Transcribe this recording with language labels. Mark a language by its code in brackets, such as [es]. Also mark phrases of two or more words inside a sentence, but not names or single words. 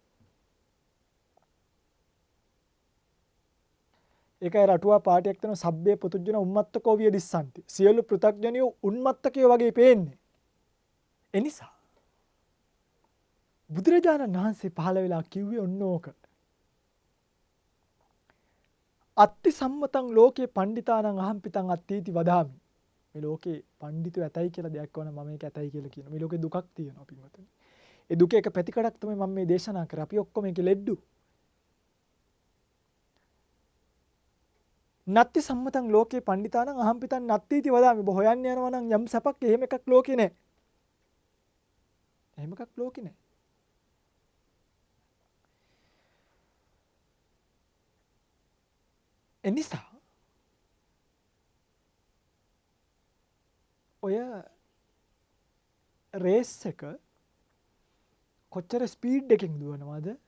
[si] ඒකයි රටුවා පාටියක් දෙන [pi] සබ්බේ පුතුජන උම්මත්තකෝ විය දිස්සන්ති. [si] සියලු පෘථග්ජනියෝ උන්මත්තකයෝ වගේ පේන්නේ. එනිසා බුදුරජාණන් වහන්සේ පහළ වෙලා කිව්වේ ඔන්න ඕක. [pi] අත්ති සම්මතං ලෝකේ පණ්ඩිතානං අහම්පිතං අත්ථීති වදාමි. [si] මේ ලෝකේ පණ්ඩිතයෝ ඇතයි කියලා දෙයක් වුණා මම මේක ඇතයි කියලා කියනවා. මේ ලෝකේ දුකක් තියෙනවා පින්වතුනි. ඒ දුකේ එක පැතිකඩක් තමයි මම මේ දේශනා කරේ. අපි ඔක්කොම මේකේ ලෙඩ්ඩු. [pi] නත්ති සම්මතං ලෝකේ පණ්ඩිතානං අහම්පිතං නත්ථීති වදාමි. [si] ඔබ හොයන්න යනවා නම් යම් සැපක් එහෙම එකක් ලෝකේ නැහැ. එහෙම එකක් ලෝකේ නැහැ. එනිසා ඔය රේස් එක කොච්චර ස්පීඩ් එකකින් දුවනවද